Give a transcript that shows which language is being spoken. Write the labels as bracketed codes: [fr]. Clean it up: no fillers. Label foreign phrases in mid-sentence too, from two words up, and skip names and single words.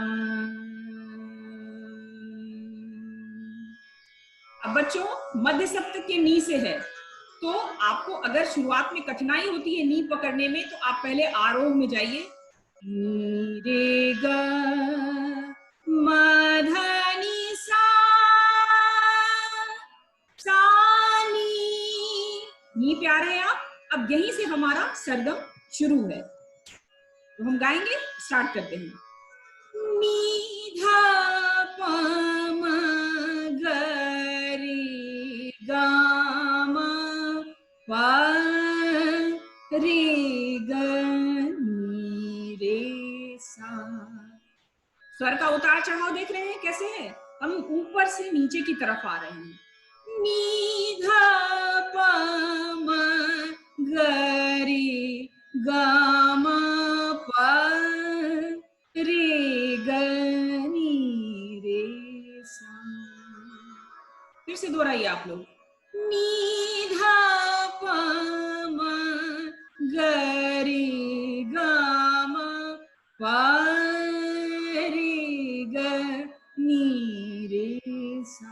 [hi] अब बच्चों, मध्य सप्तक के नी से है, तो आपको अगर शुरुआत में कठिनाई होती है नी पकड़ने में, तो आप पहले आरोह में जाइए, नी रे ग म धा नी सा नी पे आ रहे हैं आप। अब यहीं से हमारा सरगम शुरू है, तो हम गाएंगे, स्टार्ट करते हैं, नी धा प म ग रे गा म पा रे ग नी रे सा। स्वर का उतार चढ़ाव देख रहे हैं कैसे है, हम ऊपर से नीचे की तरफ आ रहे हैं, नी धा प म ग रे गा म प रे ग नी रे सा। फिर से दोहराइए आप लोग, नी धा प म ग रे गा म प रे ग नी रे सा।